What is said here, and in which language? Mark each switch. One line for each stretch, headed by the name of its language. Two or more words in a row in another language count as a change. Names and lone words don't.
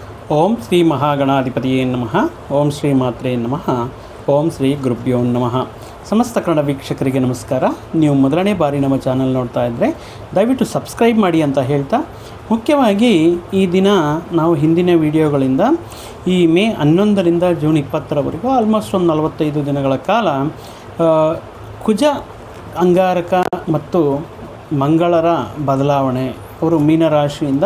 Sanskrit: ಓಂ ಶ್ರೀ ಮಹಾಗಣಾಧಿಪತಿಯೇ ನಮಃ. ಓಂ ಶ್ರೀ ಮಾತ್ರೇ ನಮಃ. ಓಂ ಶ್ರೀ ಗುರುಭ್ಯೋ ನಮಃ.
Kannada: ಸಮಸ್ತ ಕನ್ನಡ ವೀಕ್ಷಕರಿಗೆ ನಮಸ್ಕಾರ. ನೀವು ಮೊದಲನೇ ಬಾರಿ ನಮ್ಮ ಚಾನಲ್ ನೋಡ್ತಾ ಇದ್ದರೆ ದಯವಿಟ್ಟು ಸಬ್ಸ್ಕ್ರೈಬ್ ಮಾಡಿ ಅಂತ ಹೇಳ್ತಾ, ಮುಖ್ಯವಾಗಿ ಈ ದಿನ ನಾವು ಹಿಂದಿನ ವಿಡಿಯೋಗಳಿಂದ ಈ ಮೇ 11ರಿಂದ ಜೂನ್ 20ರವರೆಗೂ ಆಲ್ಮೋಸ್ಟ್ ಒಂದು 45 ದಿನಗಳ ಕಾಲ ಕುಜ, ಅಂಗಾರಕ ಮತ್ತು ಮಂಗಳರ ಬದಲಾವಣೆ, ಅವರು ಮೀನರಾಶಿಯಿಂದ